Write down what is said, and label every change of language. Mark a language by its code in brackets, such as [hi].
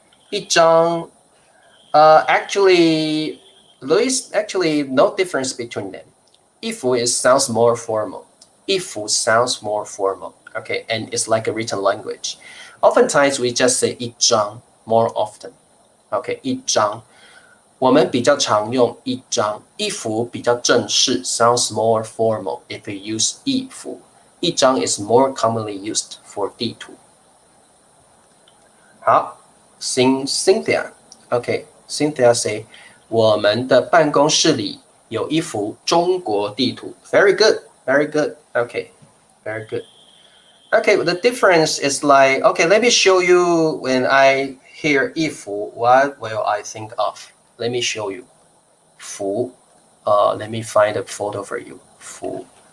[en] 一张, actually, Louis, actually no difference between them. 一幅 sounds more formal. 一幅 sounds more formal. Okay, and it's like a written language. Oftentimes we just say 一张 more often. Okay, 一张. [zh] 我们比较常用一张，一幅比较正式 [en] sounds more formal if we use [zh] 一幅。 [en] 一张 is more commonly used for 地图。 [zh] 好 ，Cynthia. [en] Okay, Cynthia say [zh] 我们的办公室里有一幅中国地图。 [en] Very good, very good. Okay, very good. Okay, the difference is like, okay, let me show you when I hear 一幅, what will I think of? Let me show you. 幅, let me find a photo for you. [zh] 幅.